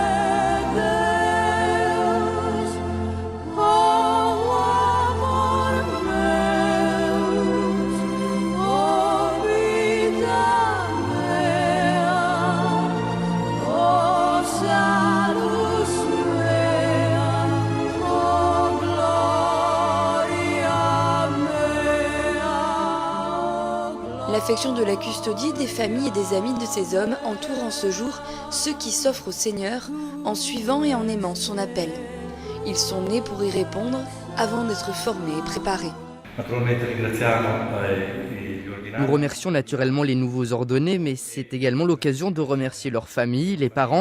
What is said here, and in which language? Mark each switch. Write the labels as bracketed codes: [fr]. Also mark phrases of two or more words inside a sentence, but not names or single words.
[la] Deus, o amor meus, o vita mea, o salus mea, o gloria mea, o [fr] L'affection de la custodie, des familles et des amis de ces hommes entoure en ce jour ceux qui s'offrent au Seigneur en suivant et en aimant son appel. Ils sont nés pour y répondre avant d'être formés et préparés. Nous remercions naturellement les nouveaux ordonnés, mais c'est également l'occasion de remercier leurs familles, les parents.